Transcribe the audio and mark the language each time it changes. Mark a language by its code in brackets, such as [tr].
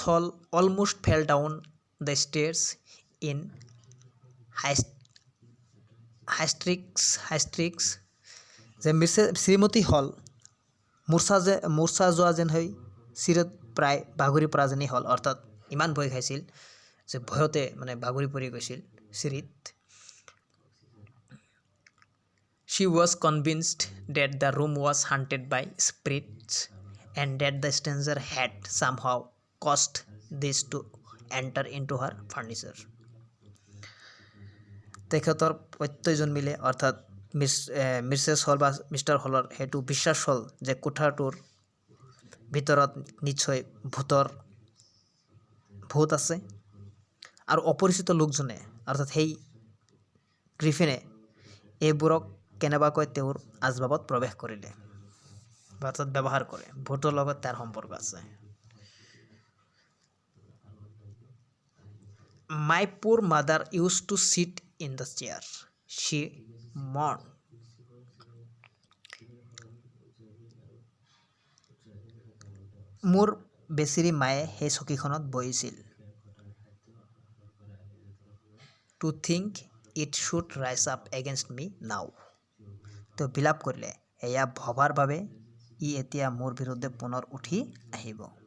[en] Hall almost fell down the stairs in hysterics. [as] যে শ্ৰীমতী হল মূৰ্ছা যোৱা যেন হৈ চিৰত প্ৰায় বাগৰি পৰা যেনেই হ'ল, অৰ্থাৎ ইমান ভয় খাইছিল যে ভয়তে মানে বাগৰি পৰি গৈছিল চিৰিত। [en] She was convinced that the room was haunted by spirits and that the stranger had somehow caused this to enter into her furniture. [as] তেখেতৰ প্ৰত্যয়জন মিলে, অৰ্থাৎ মিছেছ হল বা মিষ্টাৰ হলৰ সেইটো বিশ্বাস হ'ল যে কোঠাটোৰ ভিতৰত নিশ্চয় ভূত আছে আৰু অপৰিচিত লোকজনে, অৰ্থাৎ সেই গ্ৰিফিনে এইবোৰক কেনেবাকৈ তেওঁৰ আচবাবত প্ৰৱেশ কৰিলে, অৰ্থাৎ ব্যৱহাৰ কৰে। ভূতৰ লগত তাৰ সম্পৰ্ক আছে। [en] My poor mother used to sit in the chair. She mourned. [as] মোৰ বেচেৰী মায়ে সেই চকীখনত বহিছিল। [en] To think it should rise up against me now. [as] তেওঁ বিলাপ কৰিলে, এয়া ভবাৰ বাবে ই এতিয়া মোৰ বিৰুদ্ধে পুনৰ উঠি আহিব।